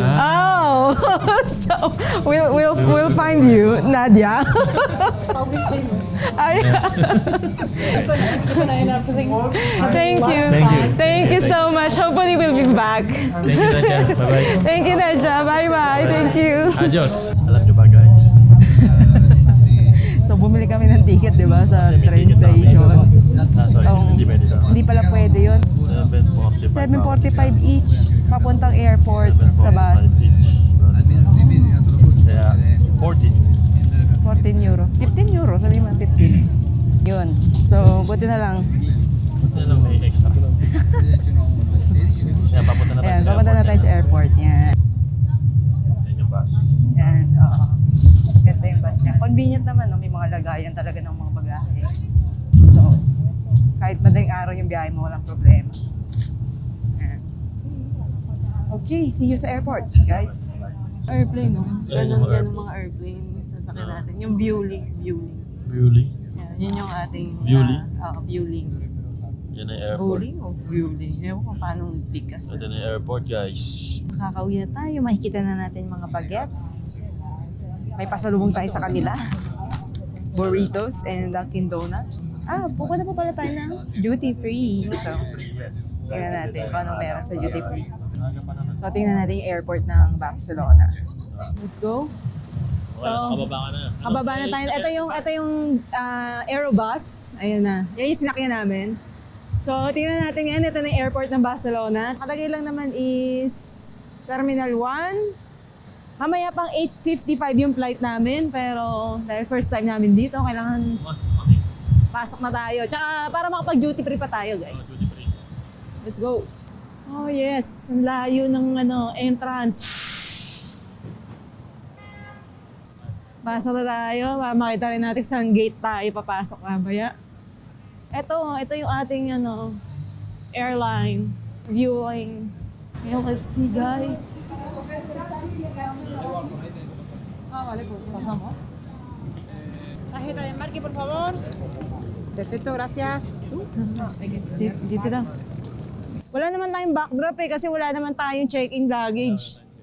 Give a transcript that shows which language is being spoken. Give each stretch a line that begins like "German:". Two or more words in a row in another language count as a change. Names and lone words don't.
English: Oh, so we'll find you, Nadia. I'll be famous. Ay, Keep an eye on everything. Thank you. Thank you so much. Hopefully we'll be back. Thank you, Nadia. Bye-bye. Thank you, Nadia. Bye-bye. Thank you.
Spanish: Adios.
Filipino: Alam nyo ba guys? So bumili kami ng ticket, di ba, sa train station. Sorry, hindi pwede daw. Hindi pala pwede yun. 7.45.
English: 7.45 each,
Filipino: papuntang airport sa bus. Kaya 14. 14 euro. 15 euro, sabi mo 15. Yun. So, buti na lang. Buti na lang may extra. Kaya papunta na tayo Ayan, sa papunta na tayo sa airport. Yan. Yan yung bus. Yan, oo. Ganda yung bus niya. Convenient naman, no? May mga lagayan talaga ng mga bagahe. So, kahit madaling araw yung biyahe mo, walang problema. Yan. Okay,
English: see you
Filipino: sa airport, guys. Airplane, no? Ganun yan ang mga airplane. Sasakyan natin. Yung Vueling. Vueling. Yan, yun yung ating... Vueling? Vueling. Yan ang airport. Vueling o Vueling? Ewan ko paano bigkas. Ito na yung
English: airport guys.
Filipino: Makakauwi na tayo. Makikita na natin yung mga bagets. May pasalubong tayo sa kanila.
English: Burritos and Dunkin' Donuts.
Filipino: Pupunta pa pala tayo ng
English: duty free.
Filipino: So, tingnan natin kung anong meron sa
English: duty free.
Filipino: So, tingnan natin yung airport ng Barcelona.
English: Let's go.
Filipino: Kababa ka na. Kababa na tayo. Ito yung Aerobus. Ayun na. Yan yung sinakyan namin. So, tingnan natin yan. Ito na yung airport ng Barcelona. Katagay lang naman is
English: Terminal 1.
Filipino: Mamaya pang 8:55 yung flight namin. Pero dahil
English: first time
Filipino: namin dito, kailangan pasok na tayo. Tsaka para makapag-
English: duty free
Filipino: pa tayo, guys.
English: Let's go. Oh yes,
Filipino: ang layo ng entrance. Pasok na tayo para makita rin natin saan gate tayo papasok mamaya. Ito yung ating airline viewing.
English: Okay, let's see guys.
Spanish: Vale, pues pasamos. Tarjeta de embarque, por favor. Perfecto, gracias.
Filipino: Dito daw. Wala naman tayong backdrop kasi wala naman tayong
English: check-in luggage.